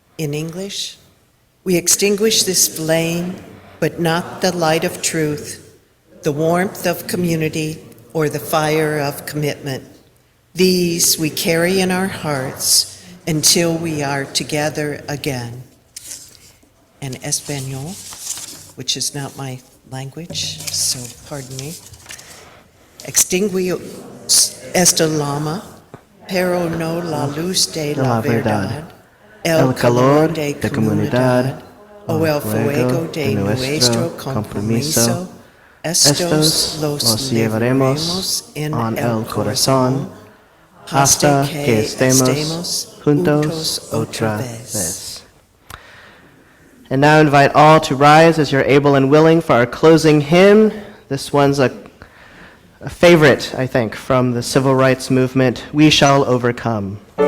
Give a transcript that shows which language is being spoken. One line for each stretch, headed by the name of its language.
English: In English, we extinguish this flame, but not the light of truth, the warmth of community, or the fire of commitment. These we carry in our hearts until we are together again. And Espanol, which is not my language, so pardon me.
Spanish: Extinguimos esta llama, pero no la luz de la verdad, el calor de comunidad, o el fuego de nuestro compromiso. Estos los llevaremos en el corazón hasta que estemos juntos otra vez.
English: And now invite all to rise as you're able and willing for our closing hymn. This one's a favorite, I think, from the civil rights movement, We Shall Overcome.